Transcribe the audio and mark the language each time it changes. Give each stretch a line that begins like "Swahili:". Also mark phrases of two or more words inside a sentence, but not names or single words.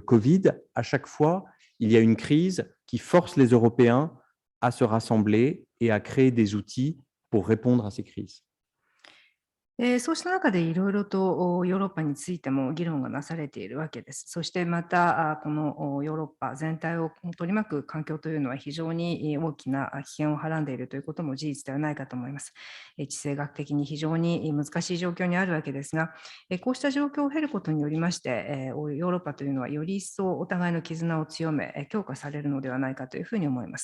French: À chaque fois, il y a une crise qui force les Européens à se rassembler et à créer des outils pour répondre à ces crises.
Japanese: そうした中でいろいろとヨーロッパについても議論がなされているわけです。そしてまたこのヨーロッパ全体を取り巻く環境というのは非常に大きな危険をはらんでいるということも事実ではないかと思います。地政学的に非常に難しい状況にあるわけですが、こうした状況を経ることによりまして、ヨーロッパというのはより一層お互いの絆を強め、強化されるのではないかというふうに思います。